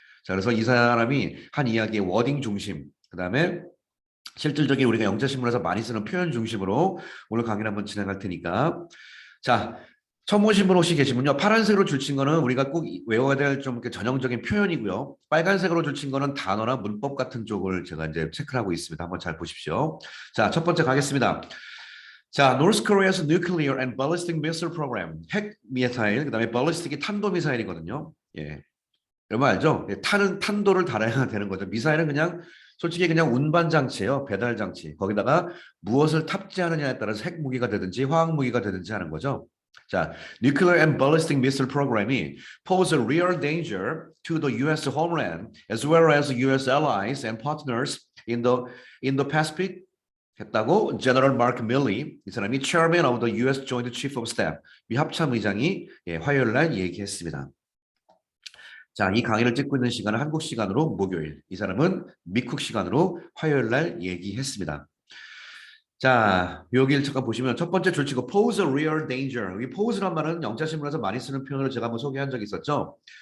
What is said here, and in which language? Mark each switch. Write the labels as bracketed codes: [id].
[ko] 자, 그래서 이 사람이 한 이야기의 워딩 중심, 그다음에 실질적인 우리가 영자신문에서 많이 쓰는 표현 중심으로 오늘 강의를 한번 진행할 테니까 자, 처음 보신 분 혹시 계시면요. 파란색으로 줄친 거는 우리가 꼭 외워야 될 좀 전형적인 표현이고요. 빨간색으로 줄친 거는 단어나 문법 같은 쪽을 제가 이제 체크를 하고 있습니다. 한번 잘 보십시오. 자, 첫 번째 가겠습니다. [en] 자, North Korea's nuclear and ballistic missile program. [ko] 핵 미사일, 그다음에 ballistic이 탄도 미사일이거든요. 예. 여러분 알죠? 예, 탄도를 달아야 되는 거죠. 미사일은 그냥 솔직히 그냥 운반 장치예요. 배달 장치. 거기다가 무엇을 탑재하느냐에 따라서 핵 무기가 되든지 화학 무기가 되든지 하는 거죠. [en] 자, nuclear and ballistic missile program이 pose a real danger to the U.S. homeland as well as U.S. allies and partners in the Pacific [ko] 했다고 제너럴 마크 밀리 이 사람이 [en] chairman of the U.S. Joint Chief of Staff [ko] 미 합참 의장이 예, 화요일 날 얘기했습니다. 자, 이 강의를 찍고 있는 시간은 한국 시간으로 목요일. 이 사람은 미국 시간으로 화요일 날 얘기했습니다. 자, 여기를 잠깐 보시면 첫 번째 줄치고 [en] pose a real danger. [ko] 이 pose란 말은 영자신문에서 많이 쓰는 표현을 제가 한번 소개한 적이 있었죠.